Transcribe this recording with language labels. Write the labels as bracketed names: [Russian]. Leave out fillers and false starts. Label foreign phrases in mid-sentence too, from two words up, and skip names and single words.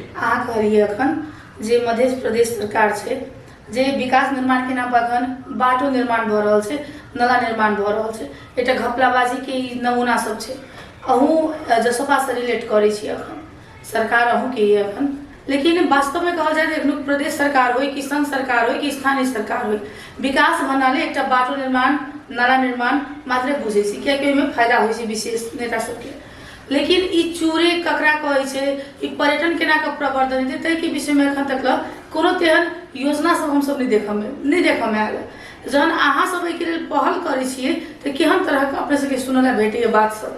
[Maithili] अहाँ कहलिए अखन जे मध्य प्रदेश सरकार छै जे विकास निर्माण के नाम पर अखन बाटो निर्माण भ रहल छै नाला निर्माण भ रहल छै एकटा घपलाबाजी के नमूना सब छै। अहूँ जसपा से रिलेट करै छी अखन सरकार अहूँ के अखन लेकिन वास्तव में कहल जाए तो एखन प्रदेश सरकार हो कि संघ सरकार हो कि स्थानीय सरकार हो, विकास भन्नाले एकटा बाटो निर्माण, नाला निर्माण मात्रै बुझै छी, कियाकि ओहिमे फायदा होइ छै विशेष नेता सबके। लेकिन ई चूरे ककरा कहै छै, ई पर्यटन केना के प्रवर्धन हेतै, ताहि के विषय में एखन तक कोनो तेहन योजना सब हमसब नहीं देखऽ आयल। जहन अहाँ सब एहिके लेल पहल करै छियै तऽ केहन तरहक अपने सबके सुनऽ भेटैए बात सब?